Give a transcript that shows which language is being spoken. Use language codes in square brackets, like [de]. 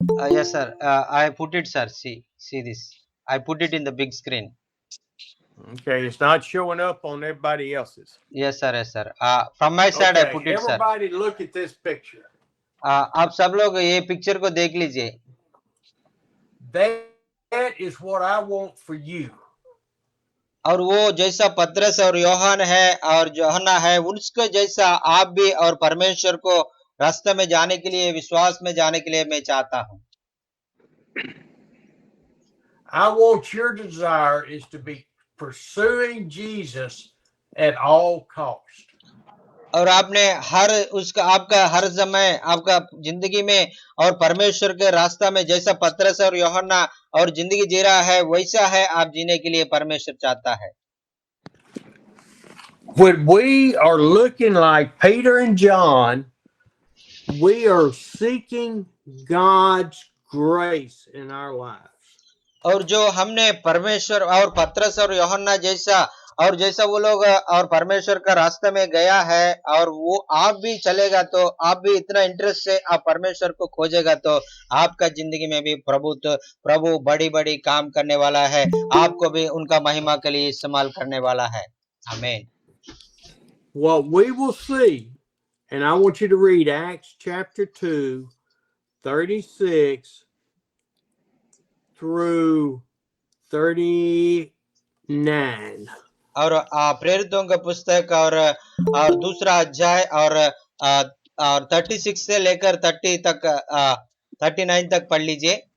[en] Yes sir, I put it sir. See this. I put it in the big screen. Okay, it's not showing up on everybody else's. Yes sir, yes sir. From my side I Okay, put it sir. everybody look at this picture. [hi] आप सब लोग ये picture को देख लीजिए। [en] That is what I want for you. [hi] और वो जैसा पतरस और यूहन्ना है और यूहन्ना है, उसके जैसा आप भी और परमेश्वर को रास्ते में जाने के लिए, विश्वास में जाने के लिए मैं चाहता हूँ। [en] I want your desire is to be pursuing Jesus at all cost. [hi] और आपने आपका हर समय आपका जिंदगी में और परमेश्वर के रास्ता में जैसा पतरस और यूहन्ना और जिंदगी जी रहा है, वैसा है आप जीने के लिए परमेश्वर चाहता है। [en] When we are looking like Peter and John, we are seeking God's grace in our lives. [hi] और जो हमने परमेश्वर और पतरस और यूहन्ना जैसा और जैसा वो लोग और परमेश्वर का रास्ते में गया है, और वो आप भी चलेगा तो आप भी इतना इंटरेस्ट से आप परमेश्वर को खोजेगा तो आपका जिंदगी में भी प्रभु बड़ी बड़ी काम करने वाला है, आपको भी उनका महिमा के लिए इस्तेमाल करने वाला है। आमीन। [en] What we will see, and I want you to read Acts chapter 2, 36 through 39. [hi] और प्रेरितों का पुस्तक और दूसरा अध्याय और 36 से लेकर 30 तक 39 तक पढ़ लीजिए।